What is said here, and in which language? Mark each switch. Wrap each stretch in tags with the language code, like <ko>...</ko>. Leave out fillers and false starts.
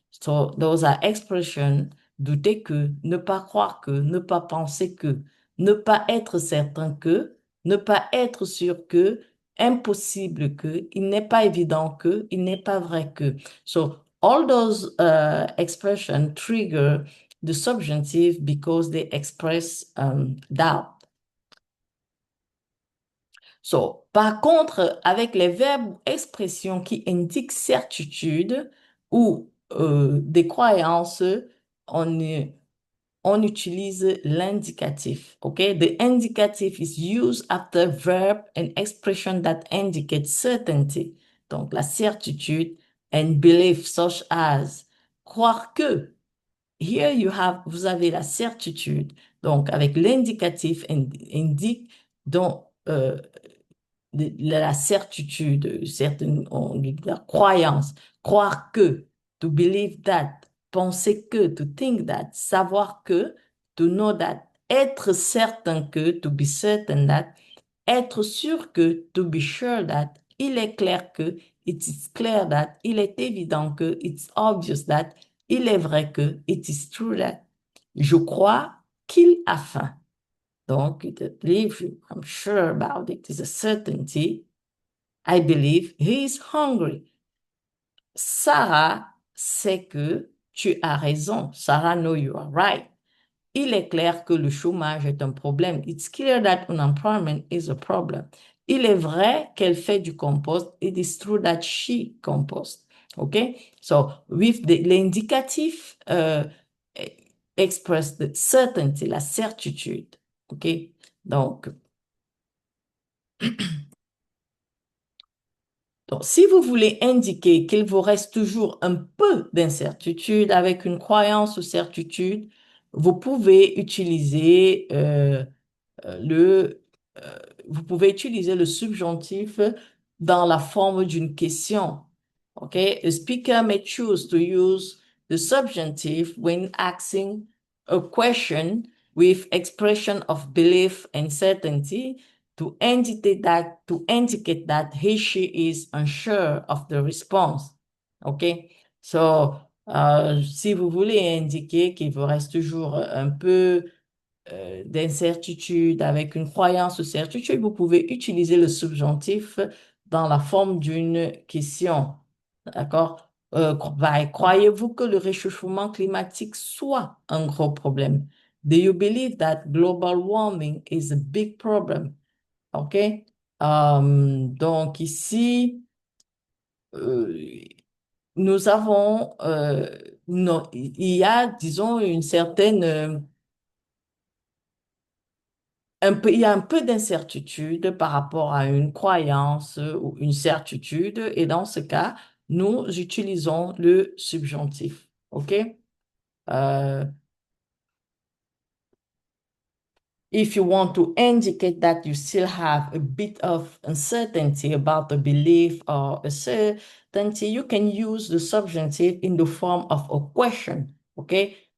<en>So those are expressions,</en> <fr>douter que, ne pas croire que, ne pas penser que, ne pas être certain que, ne pas être sûr que, impossible que, il n'est pas évident que, il n'est pas vrai que.</fr> <en>So all those expressions trigger the subjunctive because they express doubt.</en> <fr>So, par contre, avec les verbes ou expressions qui indiquent certitude ou des croyances, on, on utilise l'indicatif. Okay?</fr> <en>The indicative is used after verb and expression that indicate certainty.</en> <fr>Donc, la certitude</fr> <en>and belief such as</en> <fr>croire que.</fr> <en>Here you have,</en> <fr>vous avez la certitude. Donc, avec l'indicatif indique donc la certitude, certaine, on dit la croyance, croire que,</fr> <en>to believe that,</en> <fr>penser que,</fr> <en>to think that,</en> <fr>savoir que,</fr> <en>to know that,</en> <fr>être certain que,</fr> <en>to be certain that,</en> <fr>être sûr que,</fr> <en>to be sure that,</en> <fr>il est clair que,</fr> <en>it is clear that,</en> <fr>il est évident que,</fr> <en>it's obvious that,</en> <fr>il est vrai que,</fr> <en>it is true that.</en> <fr>Je crois qu'il a faim.</fr> <en>Donc, the belief, I'm sure about it, is a certainty. I believe he is hungry. Sarah</en> <fr>sait que tu as raison.</fr> <en>Sarah know you are right.</en> <fr>Il est clair que le chômage est un problème.</fr> <en>It's clear that unemployment is a problem.</en> <fr>Il est vrai qu'elle fait du compost.</fr> <en>It is true that she composts. Okay? So, with l'indicatif express the certainty, la certitude. Okay?</en> <fr>Donc, Donc, si vous voulez indiquer qu'il vous reste toujours un peu d'incertitude avec une croyance ou certitude, vous pouvez utiliser le, euh, vous pouvez utiliser le subjonctif dans la forme d'une question. Okay?</fr> <en>A speaker may choose to use the subjunctive when asking a question with expression of belief and certainty to indicate that he, she is unsure of the response. Okay?</en> <fr>So, si vous voulez indiquer qu'il vous reste toujours un peu d'incertitude, avec une croyance ou certitude, vous pouvez utiliser le subjonctif dans la forme d'une question. D'accord? Croyez-vous que le réchauffement climatique soit un gros problème?</fr> <en>Do you believe that global warming is a big problem? OK?</en> <fr>Donc ici, euh, nous avons, il y a, disons, une certaine il y a un peu d'incertitude par rapport à une croyance ou une certitude, et dans ce cas, nous utilisons le subjonctif. OK?</fr> <en>Euh, If you want to indicate that you still have a bit of uncertainty about a belief or a certainty, you can use the subjunctive in the form of a question. Okay?</en>